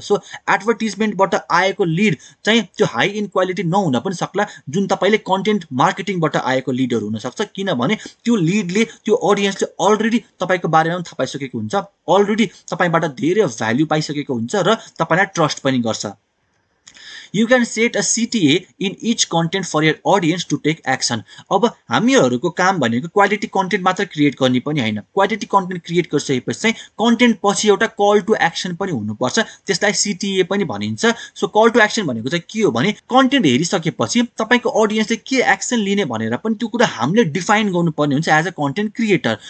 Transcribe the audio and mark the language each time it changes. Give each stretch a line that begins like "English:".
Nepali: So एडभर्टाइजमेन्टबाट आएको lead चाहिँ त्यो हाई इन क्वालिटी नहुन पनि सक्ला, जुन तपाईले कन्टेन्ट मार्केटिङबाट आएको लिडहरू हुन सक्छ, किनभने त्यो लिडले त्यो अडियन्सले अलरेडी तपाईको बारेमा थाहा पाइसकेको हुन्छ, अलरेडी तपाईबाट धेरै भ्याल्यु पाइसकेको हुन्छ र तपाईलाई ट्रस्ट पनि गर्छ।
English: You can set a CTA in each content for your audience to take action।
Nepali: अब हामीहरूको काम भनेको क्वालिटी कन्टेन्ट मात्र क्रिएट गर्ने पनि हैन, क्वालिटी कन्टेन्ट क्रिएट गरिसकेपछि चाहिँ कन्टेन्ट पछि एउटा कल टु एक्सन पनि हुनुपर्छ, त्यसलाई CTA पनि भनिन्छ। सो कल टु एक्सन भनेको चाहिँ के हो भने कन्टेन्ट हेरिसकेपछि तपाईको अडियन्सले के एक्सन लिने भनेर पनि त्यो कुरा हामीले डिफाइन गर्नुपर्ने हुन्छ एज अ कन्टेन्ट क्रिएटर।